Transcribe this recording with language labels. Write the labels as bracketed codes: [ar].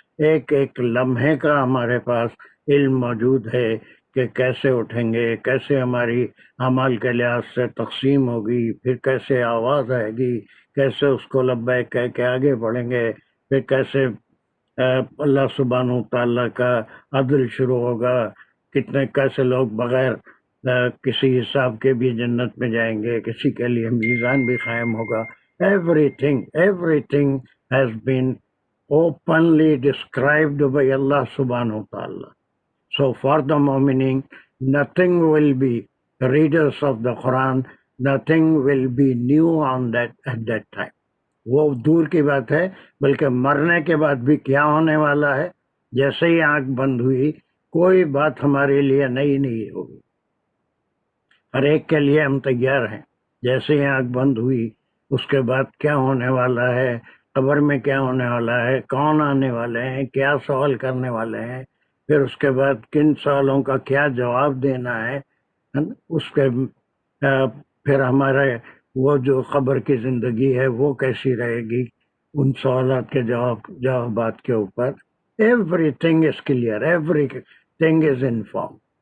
[ur] ایک ایک لمحے کا ہمارے پاس علم موجود ہے کہ کیسے اٹھیں گے، کیسے ہماری اعمال کے لحاظ سے تقسیم ہوگی، پھر کیسے آواز آئے گی، کیسے اس کو لبیک کہہ کے آگے بڑھیں گے، پھر کیسے اللہ سبحانہ تعالیٰ کا عدل شروع ہوگا، کتنے کیسے لوگ بغیر کسی حساب کے بھی جنت میں جائیں گے، کسی کے لیے میزان بھی قائم ہوگا. [en] everything has been openly described by Allah subhanahu wa ta'ala. So for the mu'minin, nothing will be readers of the Quran, nothing will be new on that at that time. [ur] وہ دور کی بات ہے، بلکہ مرنے کے بعد بھی کیا ہونے والا ہے، جیسے ہی آنکھ بند ہوئی کوئی بات ہمارے لیے نئی نہیں ہوگی. ہر ایک کے لیے ہم تیار ہیں. جیسے ہی آنکھ بند ہوئی اس کے بعد کیا ہونے والا ہے، قبر میں کیا ہونے والا ہے، کون آنے والے ہیں، کیا سوال کرنے والے ہیں، پھر اس کے بعد کن سوالوں کا کیا جواب دینا ہے، اس کے پھر ہمارے وہ جو قبر کی زندگی ہے وہ کیسی رہے گی، ان سوالات کے جوابات کے اوپر [en] Everything is clear, everything is inform.